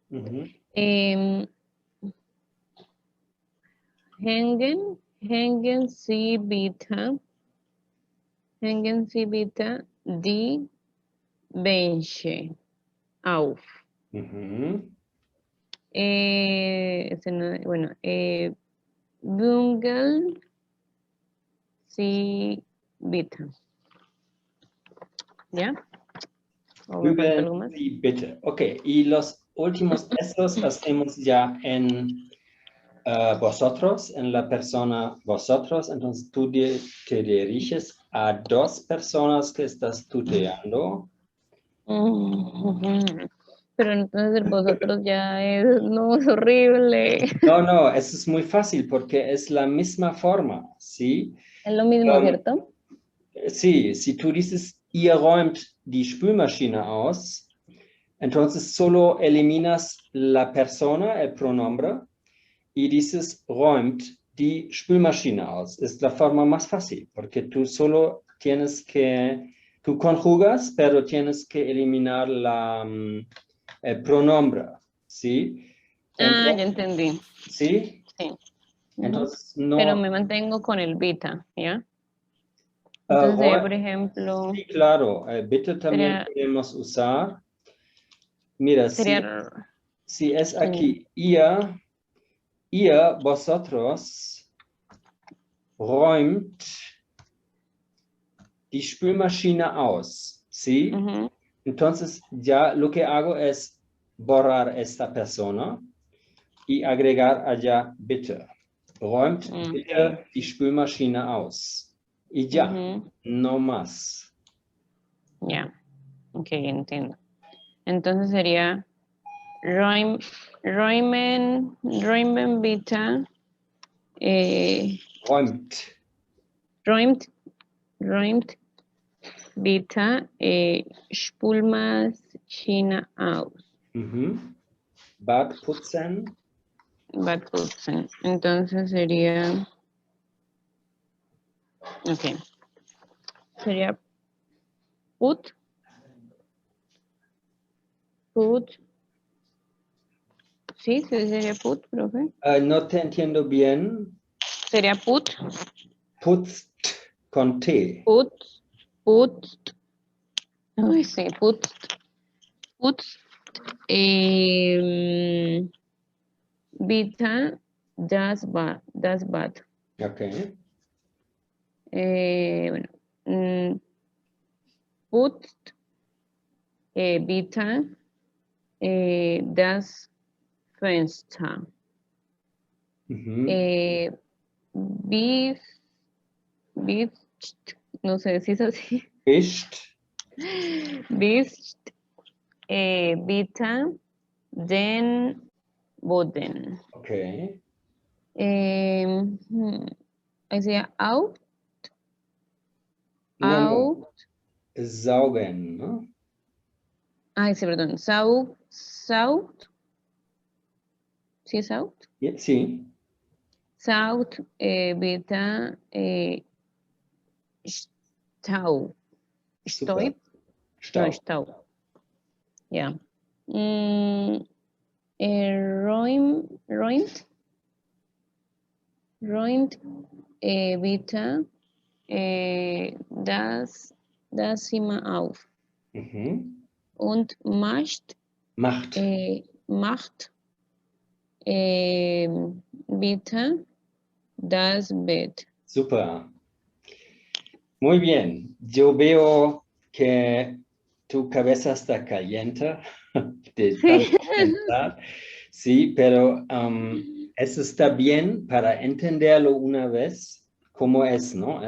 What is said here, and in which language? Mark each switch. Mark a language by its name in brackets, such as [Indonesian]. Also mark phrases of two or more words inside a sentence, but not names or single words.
[German] Hängen Sie bitte die Wäsche auf. Bungeln Sie bitte. [Spanish] ¿Ya? ¿O me falta algo más? Sí, bitte. Ok, y los últimos estos hacemos ya en vosotros, en la persona vosotros. Entonces tú te diriges a dos personas que estás tuteando. Pero entonces vosotros ya es, no, es horrible. No, eso es muy fácil porque es la misma forma, ¿sí? Es lo mismo, ¿cierto? Sí, si tú dices, [German] ihr räumt die Spülmaschine aus, [Spanish] entonces solo eliminas la persona, el pronombre, y dices, [German] räumt die Spülmaschine aus. [Spanish] Es la forma más fácil, porque tú solo tienes que, tú conjugas, pero tienes que eliminar el pronombre, ¿sí? Entonces, ya entendí. ¿Sí? Sí. Entonces, no... Pero me mantengo con el bita, ¿ya? Entonces sería, por ejemplo... Sí, claro. Bitte también podemos usar. Mira, si es aquí, [German] ihr, vosotros, räumt die Spülmaschine aus, [Spanish] ¿sí? Entonces, ya lo que hago es borrar esta persona y agregar allá bitte. [German] Räumt bitte die Spülmaschine aus. [Spanish] Y ya, no más. Ya, ok, entiendo. Entonces sería [German] räumen bitte. Räumt bitte Spülmaschine aus. Bad putzen. Bad putzen. [Spanish] Entonces sería... Ok. Sería put. Sí, sería put, profe. No te entiendo bien. Sería put. Putzt con T. Putzt. Ay, sí, [German] putzt. Bitte das Bad. [Spanish] Ok. Bueno. [German] Putzt bitte das Fenster. Wischt, [Spanish] no sé si es así. [German] Wischt. Wischt bitte den Boden. [Spanish] Ok. Ahí sería out. No. Saugen, ¿no? Ay, sí, perdón. Saugt. ¿Sí es out? Sí. [German] Saugt bitte Stau. [Spanish] Super. No, Stau. Ya. [German] Räumt bitte das Zimmer auf. Und macht bitte das Bett. [Spanish] Super. Muy bien. Yo veo que tu cabeza está caliente de tanto pensar. Sí, pero eso está bien para entenderlo una vez, cómo es, ¿no?